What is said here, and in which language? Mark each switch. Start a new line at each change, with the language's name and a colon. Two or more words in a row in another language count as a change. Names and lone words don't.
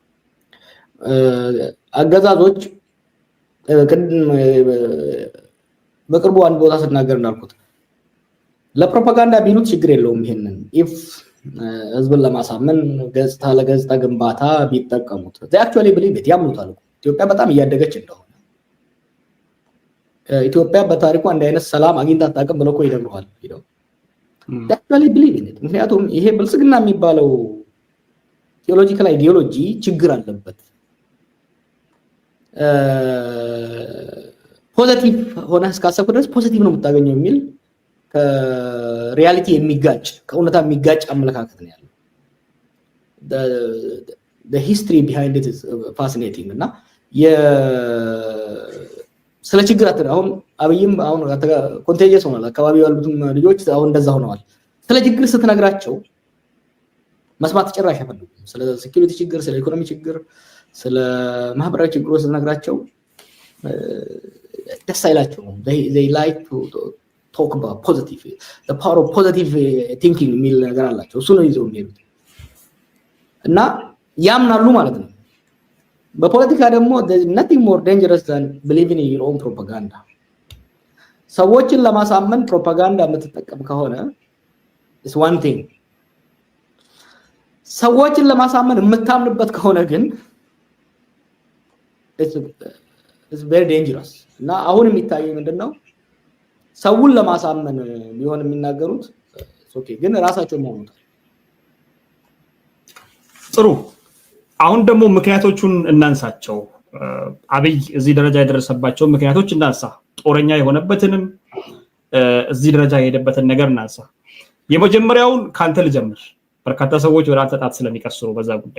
Amharic: አገዛዞች በቅርቡ አንድ ቦታ ስናገር እንዳልኩት ለፕሮፓጋንዳ ቢሉት ችግር የለውም ይሄንን ኢፍ ህዝብን ለማሳመን ገጽታ ለገጽታ ግንባታ ቢጠቀሙት
English: they actually believe it
Amharic: ያምኑታል ኢትዮጵያ በጣም እያደገች እንደሆነ ኢትዮጵያ በታሪኩ አንድ አይነት ሰላም አግኝታ አጣቀም ብለው ይደግሩሃል
English: they actually believe in it
Amharic: ምክንያቱም ይሄ ብልጽግና የሚባለው
English: theological ideology
Amharic: ችግር አለበት ፖዚቲቭ ሆነ እስካሰብኩ ድረስ ፖዚቲቭ ነው የምታገኘው የሚል ከሪያሊቲ የሚጋጭ ከእውነታ የሚጋጭ አመለካከት ነው ያለው
English: the history behind it is fascinating
Amharic: እና ስለ ችግር አሁን አብይም አሁን ኮንቴጂየስ ሆኗል አካባቢው ያሉትም ልጆች አሁን እንደዛ ሆነዋል ስለ ችግር ስትነግራቸው መስማት ጭራሽ አይፈልጉም ስለ ሴኩሪቲ ችግር ስለ ኢኮኖሚ ችግር ስለ ማህበራዊ ችግሮች ስትነግራቸው ደስ አይላቸውም
English: they like to talk about positive the power of positive thinking
Amharic: የሚል ነገር አላቸው እሱ ነው ይዘው የሚሄዱት እና ያምናሉ ማለት ነው በፖለቲካ ደግሞ
English: there's nothing more dangerous than believing in your own propaganda
Amharic: ሰዎችን ለማሳመን ፕሮፓጋንዳ የምትጠቀም ከሆነ
English: is one thing
Amharic: ሰዎችን ለማሳመን የምታምንበት ከሆነ ግን
English: it's very dangerous
Amharic: እና አሁን የሚታየው ምንድነው ሰውን ለማሳመን ቢሆን የሚናገሩት ኦኬ ግን ራሳቸው ማውጣት ጥሩ አሁን ደግሞ ምክንያቶቹን እናንሳቸው አብይ እዚህ ደረጃ የደረሰባቸው ምክንያቶች እናንሳ ጦረኛ የሆነበትንም እዚህ ደረጃ የሄደበትን ነገር እናንሳ የመጀመሪያውን ካንተ ልጀምር በርካታ ሰዎች ወደ አንተ ጣት ስለሚቀስሩ በዛ ጉዳይ